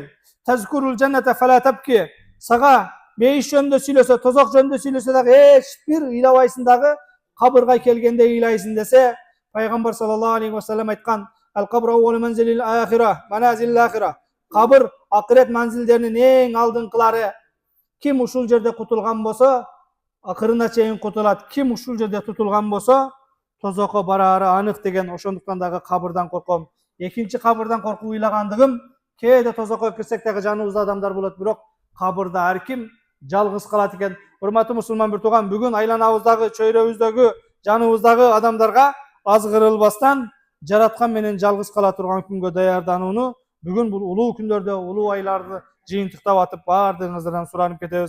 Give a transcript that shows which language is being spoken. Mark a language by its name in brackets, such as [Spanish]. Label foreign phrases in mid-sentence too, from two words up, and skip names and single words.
[Arabic] تذكر الجنة فلا تبكي. [Kyrgyz] Сага бейиш жөндө сүйлөсө, тозок жөндө сүйлөсө дагы эчбир ыйлабайсыңдагы кабырга келгенде ыйлайсың десе, Пайгамбар [Arabic] صلى الله عليه وسلم [Kyrgyz] айткан: [Arabic] "القبر أول منزل الآخرة، منازل الآخرة." [Kyrgyz] Кабыр акырет манзилдеринин эң алдыңкылары. Ким ушул жерде кутулган болсо, акырына чейин кутулат. Ким ушул жерде тутулган болсо, тозокко бараары анык деген. Ошондуктан дагы кабырдан коркомун. экинчи кабырдан коркуп ыйлагандыгым, кээде тозокко кирсек дагы жаныбызда адамдар болот, бирок кабырда ар ким жалгыз калат экен. Урматтуу мусулман бир тууган, бүгүн айланабыздагы, чөйрөбүздөгү, жаныбыздагы адамдарга азгырылбастан жараткан менен жалгыз кала турган күнгө даярданууну бүгүн бул улуу күндөрдө, улуу айларды жыйынтыктап атып баардыгыңыздардан суранып кетебиз.